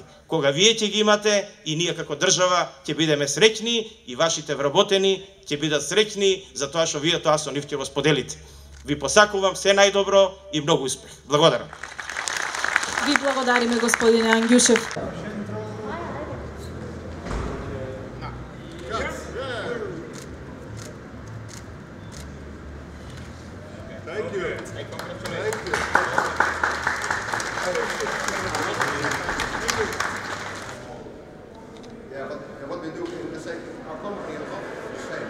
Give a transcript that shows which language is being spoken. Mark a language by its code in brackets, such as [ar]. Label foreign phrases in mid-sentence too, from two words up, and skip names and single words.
[mk] Кога вие ќе ги имате и ние како држава ќе бидеме среќни и вашите вработени ќе бидат среќни за тоа што вие тоа со нив ќе го споделите. Ви посакувам се најдобро и многу успех. Благодарам. Vi благодариме, господине Ангјушев. [en] Thank you. Thank you. Yeah, but what we do in the same, our company is not the same.